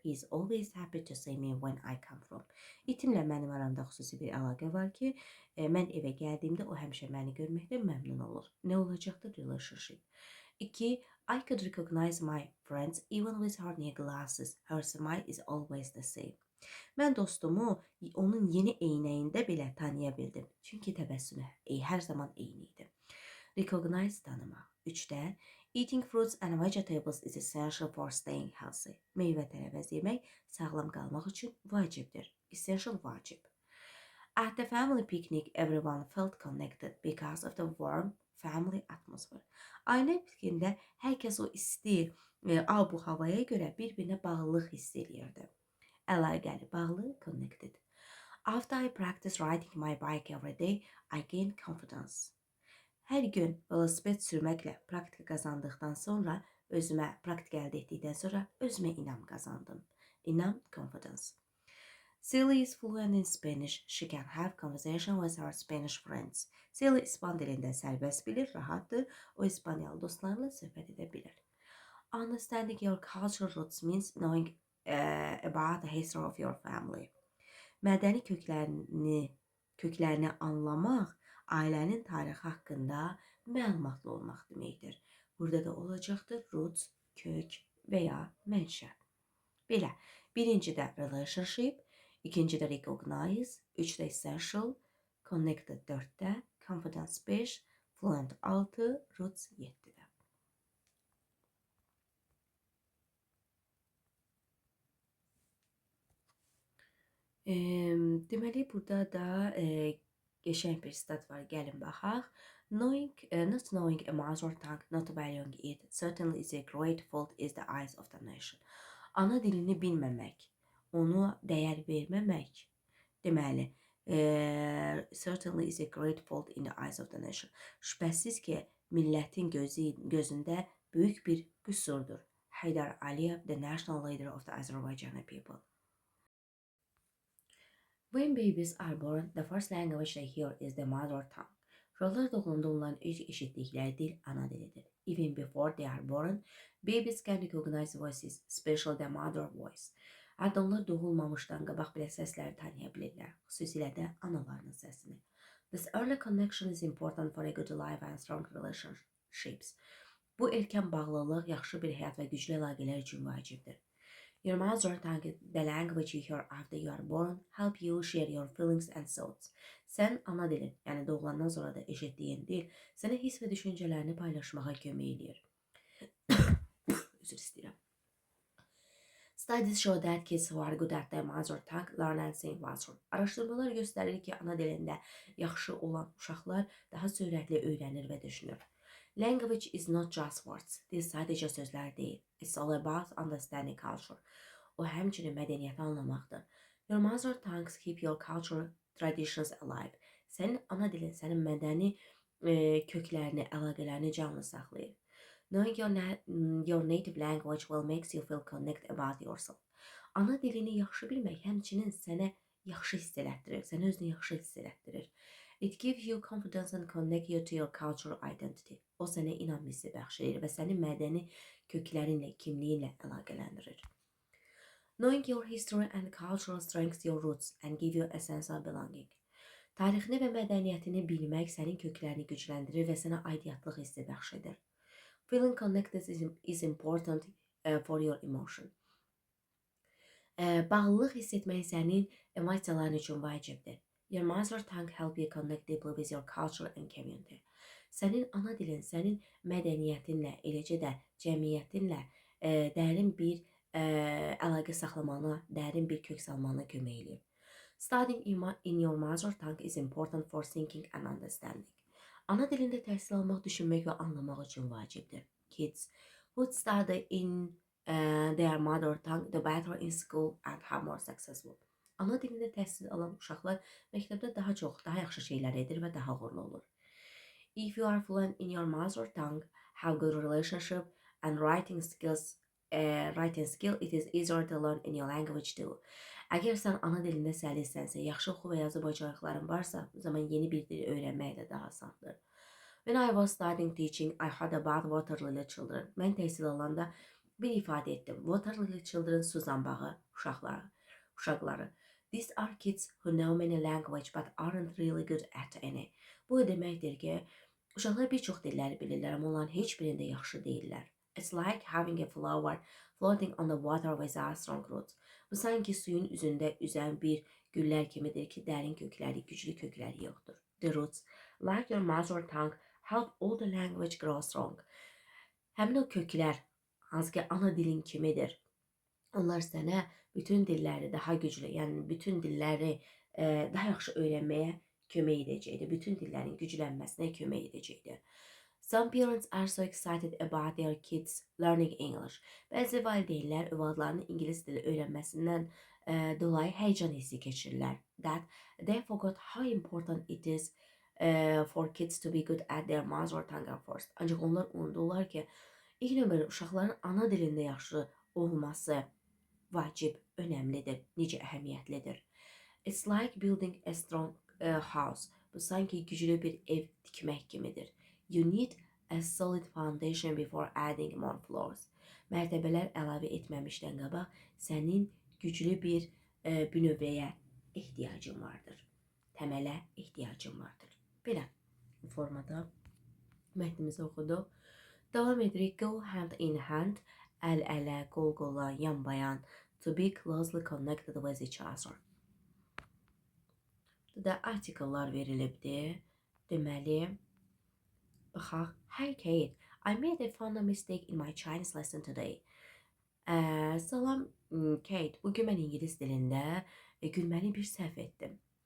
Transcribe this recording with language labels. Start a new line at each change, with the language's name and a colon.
English: He is always happy to see me when I come from.
Azerbaijani: İtimlə mənim aramda xüsusi bir əlaqə var ki, mən evə gəldiyimdə o həmişə məni görməkdən məmnun olur. Nə olacaqdır? Relationship. 2.
English: I could recognize my friends even with her new glasses. Her smile is always the same.
Azerbaijani: Mən dostumu onun yeni eynəyində belə tanıya bildim. Çünki təbəssümü hər zaman eyni idi. Recognize, tanımaq.
English: 3-də eating fruits and vegetables is essential for staying healthy.
Azerbaijani: Meyvə tərəvəz yemək sağlam qalmaq üçün vacibdir. Essential, vacib.
English: At the family picnic, everyone felt connected because of the warm family atmosphere.
Azerbaijani: Ailə piknikində hər kəs o isti, bu havaya görə bir-birinə bağlılıq hiss edirdi. Əlaqəli, bağlı, connected.
English: After I practice riding my bike every day, I gain confidence.
Azerbaijani: Hər gün velosiped sürməklə praktika qazandıqdan sonra, praktika əldə etdikdən sonra özümə inam qazandım. İnam, confidence.
English: Celia is fluent in Spanish. She can have conversation with her Spanish friends.
Azerbaijani: Celia İspan dilində sərbəst bilir, rahatdır. O İspanyalı dostlarla söhbət edə bilir.
English: Understanding your cultural roots means knowing about the history of your family.
Azerbaijani: Mədəni köklərini anlamaq, ailənin tarixi haqqında məlumatlı olmaq deməkdir. Burada da olacaqdır roots, kök və ya mənşə. Belə, birincidə relationship, ikincidə recognize, 3-də essential, connected 4-də, confidence 5, fluent 6, roots 7-də. Deməli, burada da qəşəng bir stat var, gəlin baxaq.
English: Not knowing a mother tongue, not valuing it, certainly is a great fault in the eyes of the nation.
Azerbaijani: Ana dilini bilməmək, onu dəyər verməmək, deməli,
English: certainly is a great fault in the eyes of the nation.
Azerbaijani: Şübhəsiz ki, millətin gözündə böyük bir qüsurdur.
English: Heydar Aliyev, the national leader of the Azerbaijani people. When babies are born, the first language they hear is the mother tongue.
Azerbaijani: Uşaqlar doğulanda onların ilk eşitdikləri dil ana dilidir.
English: Even before they are born, babies can recognize voices, especially the mother voice.
Azerbaijani: Hətta onlar doğulmamışdan qabaq belə səsləri tanıya bilirlər, xüsusilə də analarının səsini.
English: This early connection is important for a good life and strong relationships.
Azerbaijani: Bu erkən bağlılıq yaxşı bir həyat və güclü əlaqələr üçün vacibdir.
English: Your mother tongue, the language you hear after you are born, help you share your feelings and thoughts.
Azerbaijani: Sen ana dilin, yani doğulandan sonra da eşitliğin dil, sənə his və düşüncələrini paylaşmağa kömək edir. Üzr istəyirəm.
English: Studies show that kids who are good at their mother tongue learn and sing faster.
Azerbaijani: Araşdırmalar göstərir ki, ana dilində yaxşı olan uşaqlar daha sürətli öyrənir və düşünür.
English: Language is not just words.
Azerbaijani: Dil sadəcə sözlər deyil.
English: It's all about understanding culture.
Azerbaijani: O həmçinin mədəniyyəti anlamaqdır.
English: Your mother tongues keep your cultural traditions alive.
Azerbaijani: Sənin ana dilin sənin mədəni köklərini, əlaqələrini canlı saxlayır.
English: Knowing your native language will make you feel connected about yourself.
Azerbaijani: Ana dilini yaxşı bilmək həmçinin sənə yaxşı hiss elətdirir, sənə özünü yaxşı hiss elətdirir.
English: It gives you confidence and connect you to your cultural identity.
Azerbaijani: O sənə inam hissi bəxş edir və səni mədəni köklərinlə, kimliyinlə əlaqələndirir.
English: Knowing your history and cultural strengths your roots and give you a sense of belonging.
Azerbaijani: Tarixini və mədəniyyətini bilmək sənin köklərini gücləndirir və sənə aidiyyətlıq hissi bəxş edir.
English: Feeling connected is important for your emotion.
Azerbaijani: Bağlılıq hiss etmək sənin emosiyaların üçün vacibdir.
English: Your mother tongue help you connect deeply with your culture and community.
Azerbaijani: Sənin ana dilin, sənin mədəniyyətinlə, eləcə də cəmiyyətinlə dərin bir əlaqə saxlamana, dərin bir kök salmana kömək edir.
English: Studying in your mother tongue is important for thinking and understanding.
Azerbaijani: Ana dilində təhsil almaq, düşünmək və anlamaq üçün vacibdir.
English: Kids who study in their mother tongue the better in school and have more successful.
Azerbaijani: Ana dilində təhsil alan uşaqlar məktəbdə daha yaxşı şeylər edir və daha uğurlu olur.
English: If you are fluent in your mother tongue, have good relationship and writing skill, it is easier to learn in your language too.
Azerbaijani: Əgər sən ana dilində səlissənsə, yaxşı oxu və yazı bacarıqların varsa, o zaman yeni bir dil öyrənmək də daha asandır.
English: When I was studying teaching, I heard about water lily children.
Azerbaijani: Mən təhsil alanda bir ifadə etdim.
English: Water lily children,
Azerbaijani: su zambağı uşaqları.
English: These are kids who know many language but aren't really good at any.
Azerbaijani: Bu deməkdir ki, uşaqlar bir çox dilləri bilirlər, amma onların heç birində yaxşı deyirlər.
English: It's like having a flower floating on the water without strong roots.
Azerbaijani: Bu sanki suyun üzündə üzən bir güllər kimidir ki, dərin kökləri, güclü kökləri yoxdur.
English: The roots, like your mother tongue, help all the language grow strong.
Azerbaijani: Həmin o köklər, hansı ki ana dilin kimidir, onlar sənə bütün dilləri daha güclü, yəni bütün dilləri daha yaxşı öyrənməyə kömək edəcəkdir. Bütün dillərin güclənməsinə kömək edəcəkdir.
English: Some parents are so excited about their kids learning English.
Azerbaijani: Bəzi valideynlər övladlarının ingilis dili öyrənməsindən dolayı həyəcan hissi keçirirlər.
English: That they forgot how important it is for kids to be good at their mother tongue first.
Azerbaijani: Ancaq onlar unudurlar ki, ilk növbədə uşaqların ana dilində yaxşı olması vacib, önəmlidir, necə əhəmiyyətlidir.
English: It's like building a strong house.
Azerbaijani: Bu sanki güclü bir ev tikmək kimidir.
English: You need a solid foundation before adding more floors.
Azerbaijani: Mərtəbələr əlavə etməmişdən qabaq sənin güclü bir bünövrəyə ehtiyacın vardır. Təmələ ehtiyacın vardır. Belə formada mətnimizi oxuduq. Davam edirik.
English: Go hand in hand,
Azerbaijani: əl-ələ, qol-qola, yan-bayan,
English: to be closely connected with each other.
Azerbaijani: Burada artikellar verilibdir. Deməli, baxaq.
English: Hey Kate, I made a funny mistake in my Chinese lesson today.
Azerbaijani: Salam Kate, bugün mən ingilis dilində gülməli bir səhv etdim.